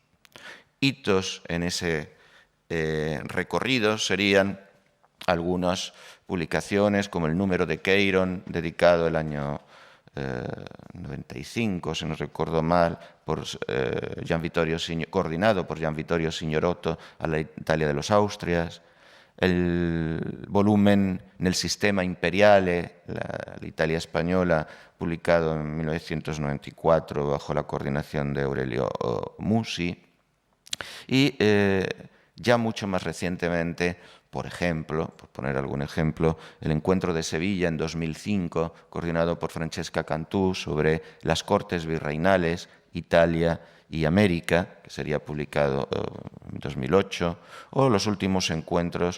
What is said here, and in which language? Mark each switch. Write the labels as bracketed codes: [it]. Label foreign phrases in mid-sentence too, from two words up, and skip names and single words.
[es] Hitos en ese recorrido serían algunas publicaciones como el número de Queiron, dedicado el año 95, si no recuerdo mal, coordinado por Gian Vittorio Signorotto a la Italia de los Austrias, el volumen Nel sistema imperiale, la Italia española, publicado en 1994 bajo la coordinación de Aurelio Musi, y ya mucho más recientemente, por ejemplo, por poner algún ejemplo, el Encuentro de Sevilla en 2005, coordinado por Francesca Cantú, sobre las Cortes Virreinales, Italia y América, que sería publicado en 2008, o los últimos encuentros